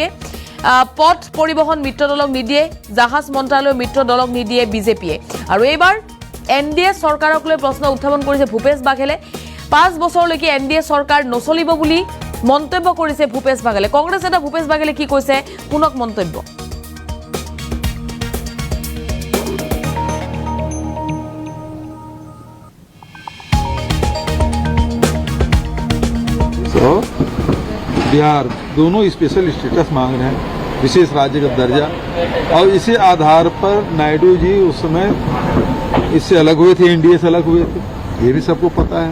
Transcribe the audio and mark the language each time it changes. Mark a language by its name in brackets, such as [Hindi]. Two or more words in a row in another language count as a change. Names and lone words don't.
[Assamese] পথ পৰিবহণ মিত্ৰ দলক নিদিয়ে, জাহাজ মন্ত্ৰালয় মিত্ৰ দলক নিদিয়ে বিজেপিয়ে। আৰু এইবাৰ এনডিএ চৰকাৰক লৈ প্ৰশ্ন উত্থাপন কৰিছে ভূপেশ বাঘেলে। 5 বছৰলৈকে এনডিএ চৰকাৰ নচলিব বুলি মন্তব্য কৰিছে ভূপেশ বাঘেলে। কংগ্ৰেছ নেতা ভূপেশ বাঘেলে কি কৈছে শুনক মন্তব্য। [Hindi] बिहार दोनों स्पेशल स्टेटस मांग रहे हैं, विशेष राज्य का दर्जा, और इसी आधार पर नायडू जी उस समय इससे अलग हुए थे, एनडीए से अलग हुए थे, ये भी सबको पता है।